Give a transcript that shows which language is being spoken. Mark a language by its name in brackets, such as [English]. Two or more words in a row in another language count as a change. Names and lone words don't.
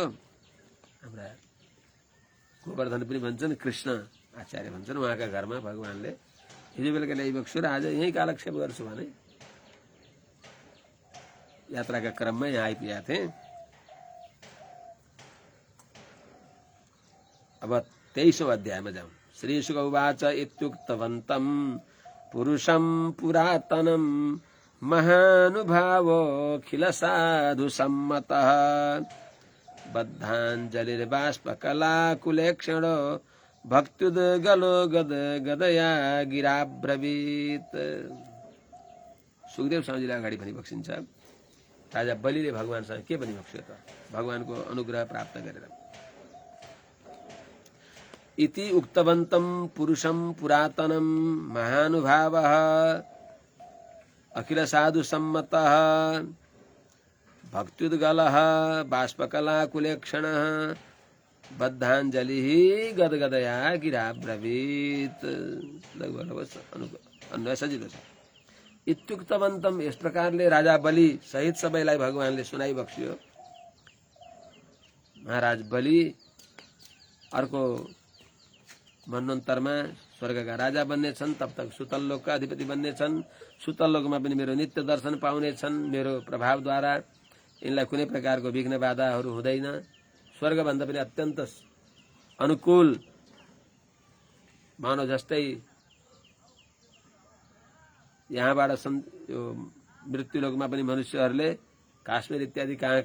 [Nepali] हाम्रा गोवर्धन पनि भन्छन्, कृष्ण आचार्य भन्छन्। उहाँका घरमा भगवानले हिजो बेलुका ल्याइबक्छु र आज यहीँ कालक्षेप गर्छु भने यात्राका क्रममा यहाँ आइपुगेका थिएँ। अब 23औं अध्यायमा जाउँ। [Sanskrit] श्री शुक उवाच इत्युक्तवन्तं पुरुषं पुरातनं महानुभावो खिल साधु सम्मतः बद्धाञ्जलिर्बाष्पकलाकुलेक्षणो भक्त्युद्गलो गदया गिराब्रवीत्। [Nepali] सुखदेव स्वामीजीले अगाडि भनिबक्सिन्छ, राजा बलिले भगवानसँग के भनिबक्स्यो त, भगवानको अनुग्रह प्राप्त गरेर। [Sanskrit] इति उक्तवन्तं पुरुषं पुरातनं महानुभावः अखिल साधु सम्मतः भक्त्युद्गलः बाष्पकलाकुलेक्षणः बद्धाञ्जलिः गदगदया गिराब्रवीत्। [Nepali] अन्वय सजिलो छ। इत्युक्तवन्तं, यस प्रकारले राजा बलि सहित सबैलाई भगवानले सुनाइबक्स्यो। महाराज बलि अर्को मन्वन्तरमा स्वर्गका राजा बन्नेछन्, [Hindi] तब तक [Nepali] सुतल्लोकका अधिपति बन्नेछन्। सुतल्लोकमा पनि मेरो नित्य दर्शन पाउनेछन्। मेरो प्रभावद्वारा यिनलाई कुनै प्रकारको विघ्न बाधाहरू हुँदैन। स्वर्गभन्दा पनि अत्यन्त अनुकूल, मानव जस्तै यहाँबाट यो मृत्युलोकमा पनि मनुष्यहरूले काश्मीर इत्यादि कहाँ